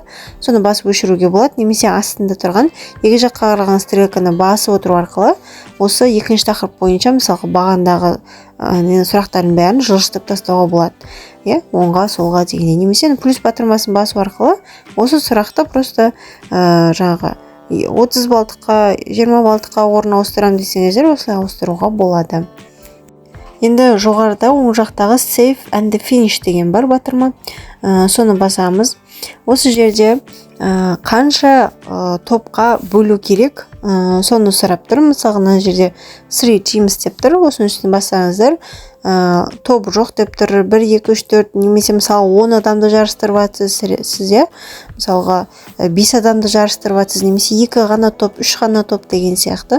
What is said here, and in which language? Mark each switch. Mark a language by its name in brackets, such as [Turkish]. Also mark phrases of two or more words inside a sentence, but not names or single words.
[Kazakh] Соны басып өшіруге болады, немесе астында тұрған екі жаққа қараған стрелканы басып отыру арқылы осы екінші тақырып бойынша мысалға бағандағы сұрақтардың бәрін жылжытып тастауға болады. Оңға, солға дегенде. Немесе плюс батырмасын басу арқылы осы сұрақты просто 30 балдыққа, 20 балдыққа орын ауыстырам десеңіздер, осылай ауыстыруға болады. Енді жоғарыда оң жақтағы [English] save and finish [Kazakh] деген бар батырма. Соны басамыз. Осы жерде қанша топқа бөлу керек, соны сұрап тұр. Мысалы, мына жерде 3 teams деп тұр. Осының үстіне басаңыздар, топ жоқ деп тұр. 1, 2, 3, 4, немесе мысалы 10 адамды жарыстырып жатсыз, мысалға 5 адамды жарыстырып жатсыз, немесе 2 ғана топ, 3 ғана топ деген сияқты.